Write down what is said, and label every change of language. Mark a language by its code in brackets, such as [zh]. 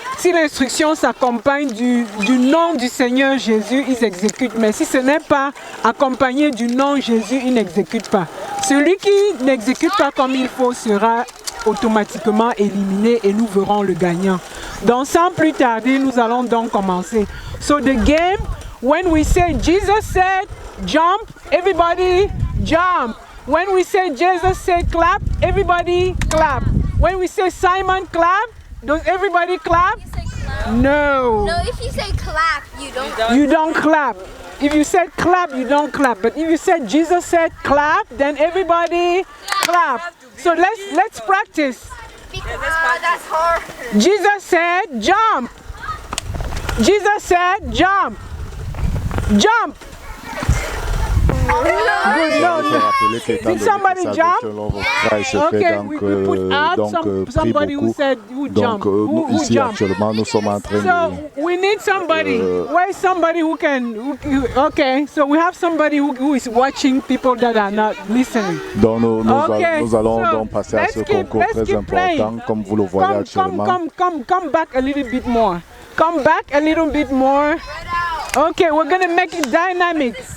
[fr] Si l'instruction s'accompagne du nom du Seigneur Jésus, ils exécutent. Mais si ce n'est pas accompagné du nom Jésus, ils n'exécutent pas. Celui qui n'exécute pas comme il faut sera automatiquement éliminé et nous verrons le gagnant. Donc sans plus tarder, nous allons donc commencer. [en] So the game, when we say Jesus said jump, everybody jump. When we say Jesus said clap, everybody clap. When we say Simon clap, does everybody clap? No. No, if you say clap, you don't clap. If you said clap, you don't clap. But if you said Jesus said clap, then everybody clap. So let's practice. That's hard. Jesus said jump. Jesus said jump. Jump. Good, no. Did somebody jump? Okay, we put out somebody who said who jumped. Who jumped? So we need somebody. Where is somebody who can? Okay, so we have somebody who is watching people that are not listening. [fr] Donc nous allons donc passer à ce concours très important, comme vous le voyez actuellement. [en] Come back a little bit more. Come back a little bit more. Okay, we're gonna make it dynamic.